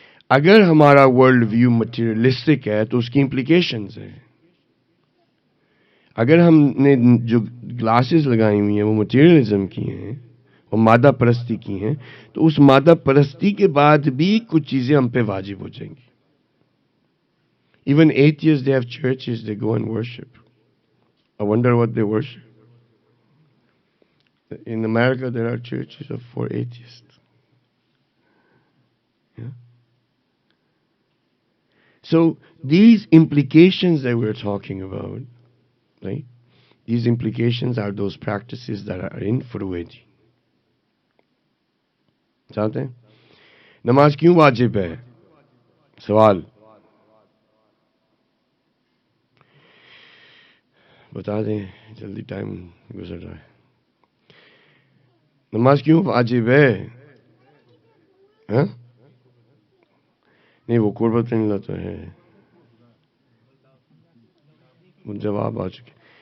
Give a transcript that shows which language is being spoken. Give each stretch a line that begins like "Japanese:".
Urdu: اگر ہمارا world view materialistic ہے تو اس کی امپلیکیشنز ہیں. اگر ہم نے جو گلاسز لگائی ہوئی ہیں وہ مٹیریلزم کی ہیں، وہ مادہ پرستی کی ہیں، تو اس مادہ پرستی کے بعد بھی کچھ چیزیں ہم پہ واجب ہو جائیں گی.
English: Even atheists, they have churches, they go and worship. I wonder what they worship. In America, there are churches for atheists. Yeah? So these implications that we're talking about, right? These implications are those practices that are in فروع.
Urdu: چاہتے ہیں نماز کیوں واجب ہے؟ سوال بتا دیں، جلدی ٹائم گزر رہا ہے. نماز کیوں واجب ہے؟ ہاں نہیں، وہ قربت اللہ تو ہے، وہ جواب آ چکے.